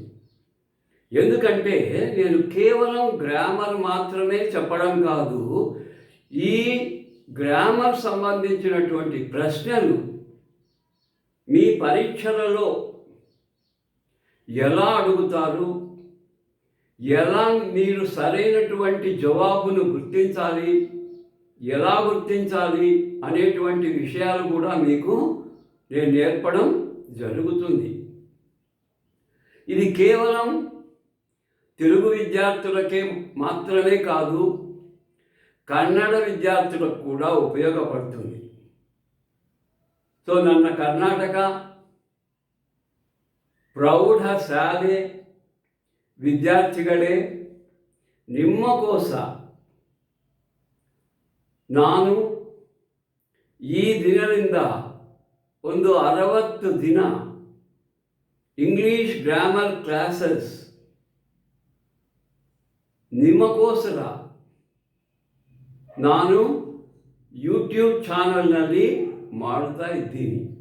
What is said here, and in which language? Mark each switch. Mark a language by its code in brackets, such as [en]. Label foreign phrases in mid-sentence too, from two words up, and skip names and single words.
[te] ఎందుకంటే నేను కేవలం గ్రామర్ మాత్రమే చెప్పడం కాదు, ఈ గ్రామర్ సంబంధించినటువంటి ప్రశ్నలు మీ పరీక్షలలో ఎలా అడుగుతారు, ఎలా మీరు సరైనటువంటి జవాబును గుర్తించాలి, ఎలా గుర్తించాలి అనేటువంటి విషయాలు కూడా మీకు నేను నేర్పడం జరుగుతుంది. ఇది కేవలం తెలుగు విద్యార్థులకే మాత్రమే కాదు, కన్నడ విద్యార్థులకు కూడా ఉపయోగపడుతుంది. [kn] సో ನನ್ನ ಕರ್ನಾಟಕ ಪ್ರೌಢ ಶಾಲೆ ವಿದ್ಯಾರ್ಥಿಗಳೇ, ನಿಮ್ಮಕೋಸ ನಾನು ಈ ದಿನದಿಂದ ಒಂದು 60 ದಿನ ಇಂಗ್ಲೀಷ್ ಗ್ರಾಮರ್ ಕ್ಲಾಸಸ್ ನಿಮ್ಮಕೋಸ್ಕರ ನಾನು ಯೂಟ್ಯೂಬ್ ಚಾನಲ್ನಲ್ಲಿ ಮಾಡ್ತಾ ಇದ್ದೀನಿ.